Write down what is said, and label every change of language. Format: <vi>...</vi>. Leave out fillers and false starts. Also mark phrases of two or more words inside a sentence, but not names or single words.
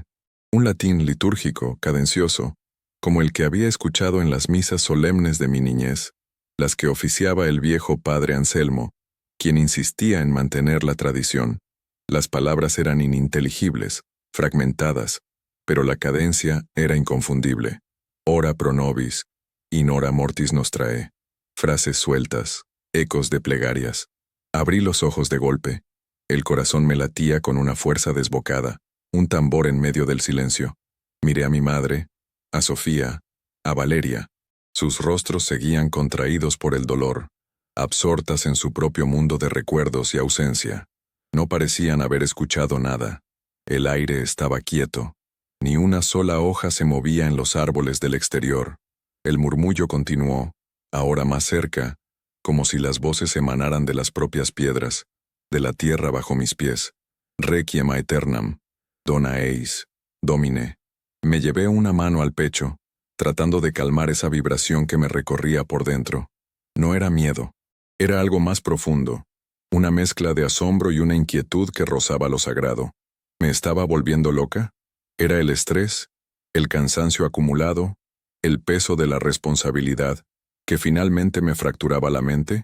<es>Un latín litúrgico, cadencioso, como el que había escuchado en las misas solemnes de mi niñez, las que oficiaba el viejo padre Anselmo, quien insistía en mantener la tradición. Las palabras eran ininteligibles, fragmentadas, pero la cadencia era inconfundible.</es> <la>Ora pro nobis, in hora mortis nostrae.</la> <es>Frases sueltas, ecos de plegarias. Abrí los ojos de golpe. El corazón me latía con una fuerza desbocada, un tambor en medio del silencio. Miré a mi madre, a Sofía, a Valeria. Sus rostros seguían contraídos por el dolor, absortas en su propio mundo de recuerdos y ausencia. No parecían haber escuchado nada. El aire estaba quieto. Ni una sola hoja se movía en los árboles del exterior. El murmullo continuó, ahora más cerca, como si las voces emanaran de las propias piedras, de la tierra bajo mis pies.</es> <la>Requiem aeternam, dona eis, Domine.</la> <es>Me llevé una mano al pecho, tratando de calmar esa vibración que me recorría por dentro. No era miedo. Era algo más profundo, una mezcla de asombro y una inquietud que rozaba lo sagrado. ¿Me estaba volviendo loca? ¿Era el estrés, el cansancio acumulado, el peso de la responsabilidad, que finalmente me fracturaba la mente?</es>